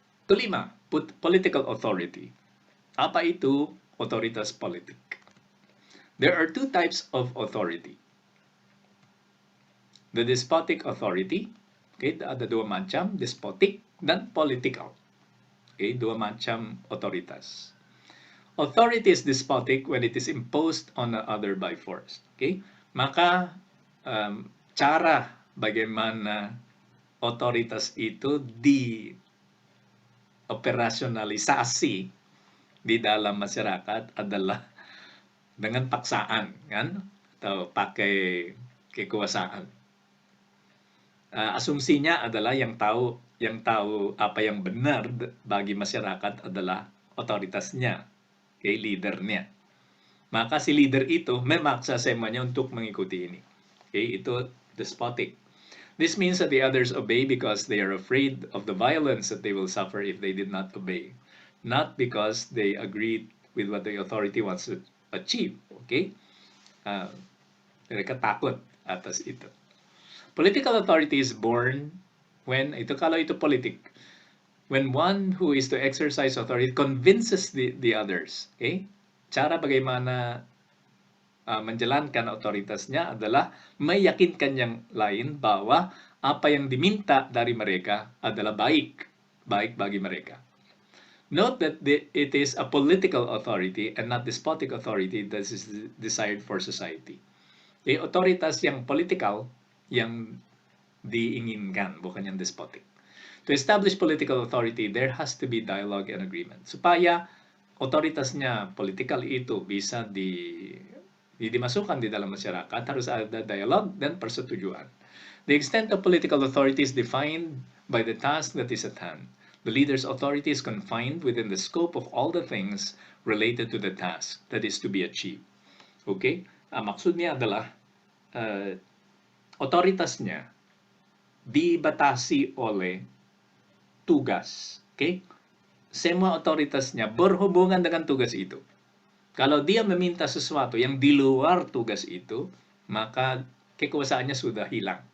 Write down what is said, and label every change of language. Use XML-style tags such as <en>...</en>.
<en>Kelima, political authority.</en> <id>Apa itu otoritas politik?</id> <en>There are two types of authority. The despotic authority, okay,</en> <id>ada dua macam,</id> <en>despotic dan political.</en> <id>Okay, dua macam otoritas.</id> <en>Authority is despotic when it is imposed on the other by force.</en> <id>Okay, maka cara bagaimana otoritas itu dioperasionalisasi di dalam masyarakat adalah dengan paksaan, kan? Atau pakai kekuasaan. Asumsinya adalah yang tahu apa yang benar bagi masyarakat adalah otoritasnya, okay, leadernya. Maka si leader itu memaksa semuanya untuk mengikuti ini. Okay, itu despotic.</id> <en>This means that the others obey because they are afraid of the violence that they will suffer if they did not obey, not because they agreed with what the authority wants to achieve.</en> <id>Okay, mereka takut atas itu.</id> <en>Political authority is born when,</en> <id>kalau itu politik,</id> <en>when one who is to exercise authority convinces the others.</en> <id>Okay, cara bagaimana menjalankan otoritasnya adalah meyakinkan yang lain bahwa apa yang diminta dari mereka adalah baik bagi mereka.</id> <en>Note that it is a political authority and not despotic authority that is desired for society.</en> <id>Okay, otoritas yang politikal yang diinginkan, bukan yang despotic.</id> <en>To establish political authority, there has to be dialogue and agreement.</en> <id>Supaya otoritasnya politikal itu bisa dimasukkan di dalam masyarakat, harus ada dialog dan persetujuan.</id> <en>The extent of political authority is defined by the task that is at hand. The leader's authority is confined within the scope of all the things related to the task that is to be achieved. Okay?</en> <id>Maksudnya adalah otoritasnya dibatasi oleh tugas. Okay? Semua otoritasnya berhubungan dengan tugas itu. Kalau dia meminta sesuatu yang di luar tugas itu, maka kekuasaannya sudah hilang.</id>